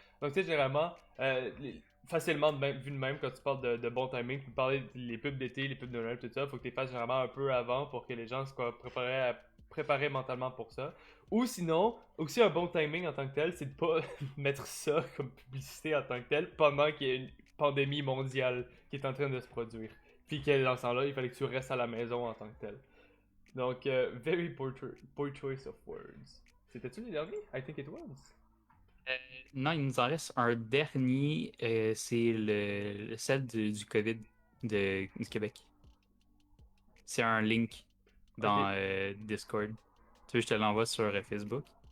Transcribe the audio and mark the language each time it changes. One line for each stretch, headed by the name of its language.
French: Donc, tu sais, généralement, facilement vu de même, quand tu parles de bon timing, tu parler des pubs d'été, les pubs de Noël, tout ça, faut que tu les fasses généralement un peu avant pour que les gens soient préparés mentalement pour ça. Ou sinon, aussi un bon timing en tant que tel, c'est de pas mettre ça comme publicité en tant que tel pendant qu'il y a une pandémie mondiale qui est en train de se produire. Puis que dans ce temps-là, il fallait que tu restes à la maison en tant que tel.
English: Donc, very poor choice of words.
French: C'était-tu les derniers?
English: I think it was.
French: Non, il nous en reste un dernier, c'est celle du COVID du Québec. C'est un link dans Discord. Tu veux que je te l'envoie sur Facebook?